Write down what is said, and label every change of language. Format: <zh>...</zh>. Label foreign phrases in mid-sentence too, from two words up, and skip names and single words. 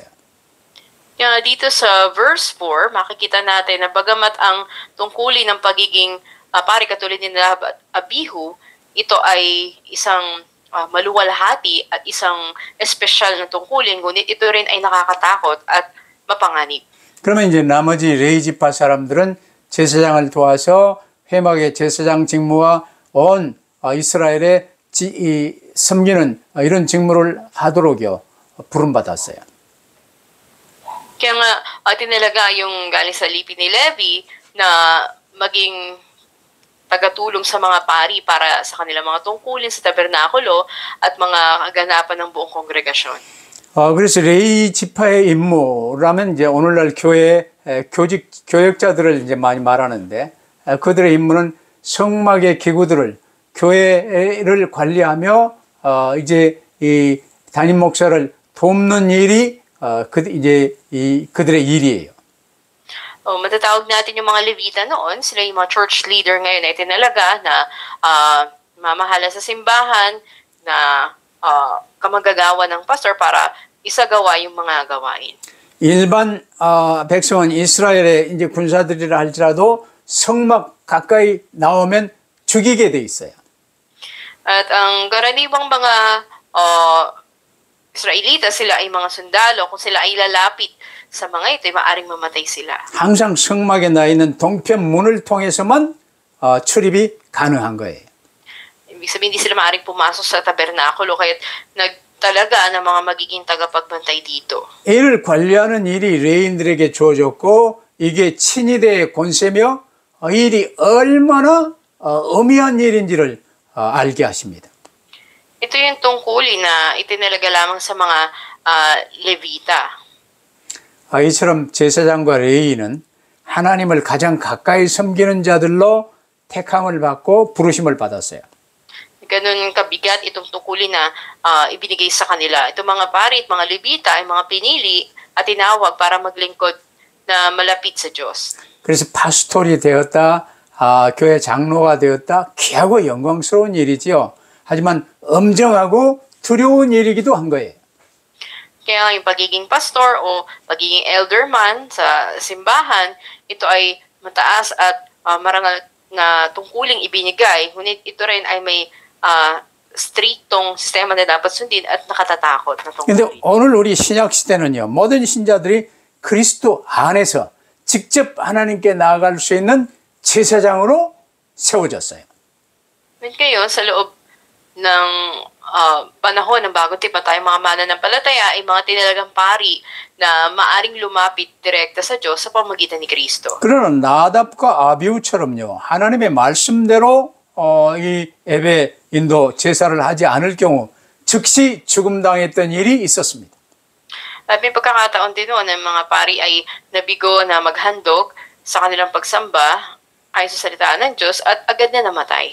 <tl>Kaya dito sa verse 4, makikita natin na bagamat ang tungkulin ng pagiging pari katulad ni Abihu, ito ay isang maluwalhati at isang espesyal na tungkulin, ngunit ito rin ay nakakatakot at mapanganib.</tl> <ko>그러면 이제 나머지 레위 지파 사람들은 제사장을 도와서 회막의 제사장 직무와 온 이스라엘의 섬기는 이런 직무를 하도록요 부름받았어요.</ko> <tl>Kaya nga tinalaga yung galing sa lipi ni Levi na maging tagatulong sa mga pari para sa kanilang mga tungkulin sa tabernakulo at mga kaganapan ng buong kongregasyon.</tl> <ko>그래서 레위 지파의 임무라면 이제 오늘날 교회 교역자들을 이제 많이 말하는데 그들의 임무는 성막의 기구들을 교회를 관리하며 이제 이 담임 목사를 돕는 일이 이제 그들의 일이에요.</ko> <tl>Matatawag natin yung mga Levita noon, sila yung mga</tl> <en>church leader</en> <tl>ngayon na itinalaga na mamahala sa simbahan, na kamagagawa ng pastor para isagawa yung mga gawain.</tl> <ko>일반 백성은 이스라엘의 이제 군사들이라 할지라도 성막 가까이 나오면 죽이게 돼 있어요.</ko> <tl>At ang karaniwang mga Israelita, sila ay mga sundalo. Kung sila ay lalapit sa mga ito, maaaring mamatay sila.</tl> <ko>항상 성막에 나 있는 동편 문을 통해서만 출입이 가능한 거예요.</ko> <tl>Ibig sabihin, hindi sila maaaring pumasok sa tabernakulo, kaya nagtalaga ng mga magiging tagapagbantay dito.</tl> <ko>이를 관리하는 일이 레인들에게 주어졌고 이게 친위대의 권세며 이 일이 얼마나 엄미한 일인지를 알게 하십니다.</ko> <tl>Ito yung tungkulin na itinalaga lamang sa mga Levita.</tl> <ko>이처럼 제사장과 레위인은 하나님을 가장 가까이 섬기는 자들로 택함을 받고 부르심을 받았어요.</ko> <tl>Ganun kabigat itong tungkulin na ibinigay sa kanila. Itong mga pari at mga Levita ay mga pinili at tinawag para maglingkod na malapit sa Diyos.</tl> <ko>그래서 파스토리 되었다, 교회 장로가 되었다, 귀하고 영광스러운 일이지요. 하지만 엄정하고 두려운 일이기도 한 거예요.</ko> <tl>Kaya yung pagiging pastor o pagiging elderman sa simbahan, ito ay mataas at marangal na tungkuling ibinigay. Ngunit ito rin ay may striktong sistema na dapat sundin at nakatatakot na</tl> <ko>근데</ko> <tl>tungkulin.</tl> <ko>오늘 우리 신약 시대는요, 모든 신자들이 그리스도 안에서 직접 하나님께 나아갈 수 있는 제사장으로 세워졌어요.</ko> <tl>Ngayon, sa loob ng panahon ng bagong tipan, tayo mga mananampalataya ay mga tinalagang pari na maaring lumapit direkta sa Diyos sa pamamagitan ni Kristo.</tl> <ko>그러나 나답과 아비후처럼요, 하나님의 말씀대로 이 예배 인도 제사를 하지 않을 경우 즉시 죽음당했던 일이 있었습니다.</ko> <tl>At may pagkakataon din noon ng mga pari ay nabigo na maghandog sa kanilang pagsamba ayon sa salita ng Diyos at agad na namatay.</tl>